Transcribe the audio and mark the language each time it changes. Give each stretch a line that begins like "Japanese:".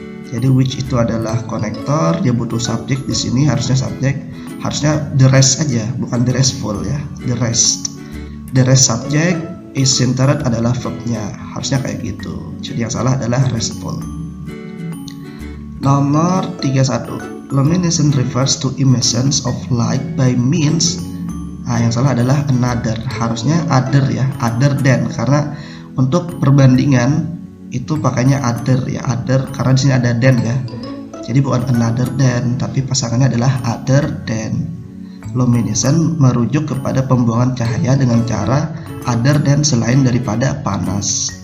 Indonesian: Jadi which itu adalah konektor, dia butuh subjek. Di sini harusnya subjek, harusnya the rest aja, bukan the restful ya. The rest subject, is centered adalah verbnya, harusnya kayak gitu. Jadi yang salah adalah restful. Nomor 31.
English: Luminescence refers to emissions of light by means.
Indonesian: Nah, yang salah adalah another. Harusnya other ya, other than, karena untuk perbandingan itu pakainya other ya, other karena di sini ada than ya. Jadi bukan another than, tapi pasangannya adalah other than. Luminescence merujuk kepada pembuangan cahaya dengan cara other than, selain daripada panas.